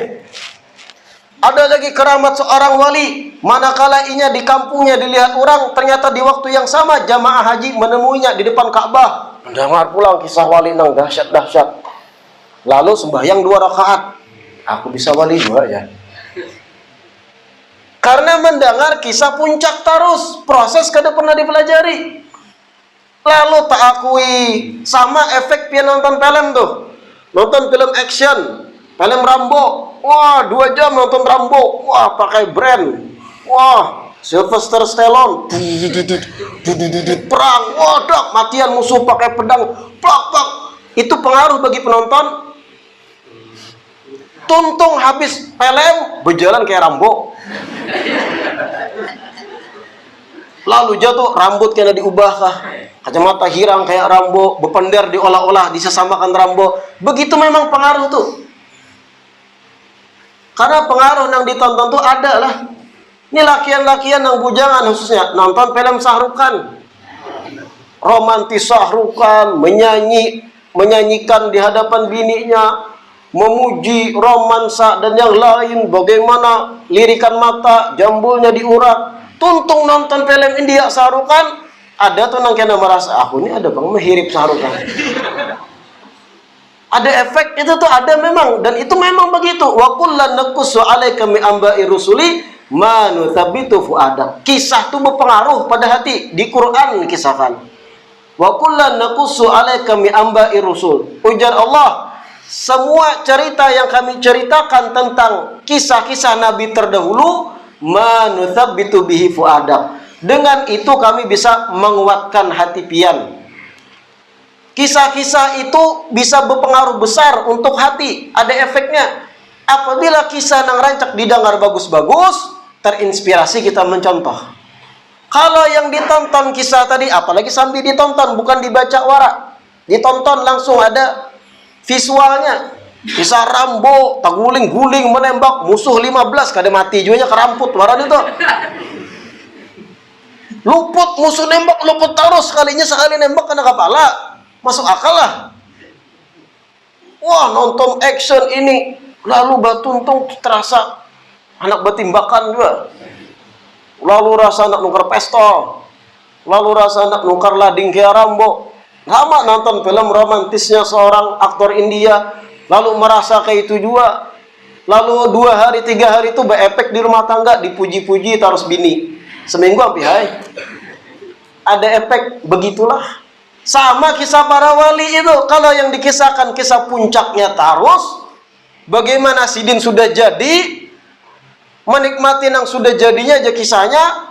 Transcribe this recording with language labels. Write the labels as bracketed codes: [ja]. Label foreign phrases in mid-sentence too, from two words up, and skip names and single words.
[id] Ada lagi keramat seorang wali, manakala inya di kampungnya dilihat orang, ternyata di waktu yang sama jamaah haji menemuinya di depan Ka'bah. Mendengar pulang kisah wali nang dahsyat-dahsyat. Lalu sembahyang 2 rakaat. Aku bisa wali juga ya. Karena mendengar kisah puncak terus, proses kada pernah dipelajari. Lalu tak akui, sama efek dia nonton film tuh. Nonton film action, film Rambo. Wah, 2 jam nonton Rambo. Wah, pakai brand. Wah, Sylvester Stallone. Perang. Wah, matian musuh pakai pedang. Plak, plak. Itu pengaruh bagi penonton. Tuntung habis film, berjalan kayak Rambo. Lalu jatuh, rambut kena diubah kah? Kacamata hirang kayak Rambo, berpender diolah-olah, disesamakan Rambo. Begitu memang pengaruh tuh. Karena pengaruh yang ditonton tuh ada lah. Ini lakian-lakian yang bujangan khususnya nonton film Sahrukan, romantis Sahrukan, menyanyikan di hadapan bininya, memuji romansa dan yang lain, bagaimana lirikan mata, jambulnya diurat. Tuntung nonton film India Sahrukan, ada tuh nang kena merasa aku ini ada bang mehirip Sahrukan. Ada efek itu tuh ada memang, dan itu memang begitu. [ar] وكلا نقص عليك من أنباء الرسل ما نثبت فؤادك. [id] Kisah itu berpengaruh pada hati. Di Quran dikisahkan. [ar] وكلا نقص عليك من أنباء الرسل. [id] Ujar Allah, semua cerita yang kami ceritakan tentang kisah-kisah nabi terdahulu, [ar] ما نثبت به فؤادك. [id] Dengan itu kami bisa menguatkan hati pian. Kisah-kisah itu bisa berpengaruh besar untuk hati. Ada efeknya. Apabila kisah yang rancak didengar bagus-bagus, terinspirasi kita mencontoh. Kalau yang ditonton kisah tadi, apalagi sambil ditonton, bukan dibaca warak. Ditonton langsung ada visualnya. Kisah Rambo, taguling-guling menembak musuh 15 kada mati juga keramput waran itu. Luput musuh nembak luput terus sekali nembak kena kepala. Masuk akal lah. Wah, nonton action ini lalu batuntung terasa anak batimbakan juga. Lalu rasa nak nukar pistol. Lalu rasa nak nukar lading kayak Rambo. Lama nonton film romantisnya seorang aktor India. Lalu merasa kayak itu juga. Lalu 2 hari 3 hari itu berefek di rumah tangga, dipuji-puji terus bini. Seminggu hampir hai. Ada efek begitulah. Sama kisah para wali itu. Kalau yang dikisahkan kisah puncaknya terus, bagaimana Sidin sudah jadi, menikmati yang sudah jadinya aja kisahnya.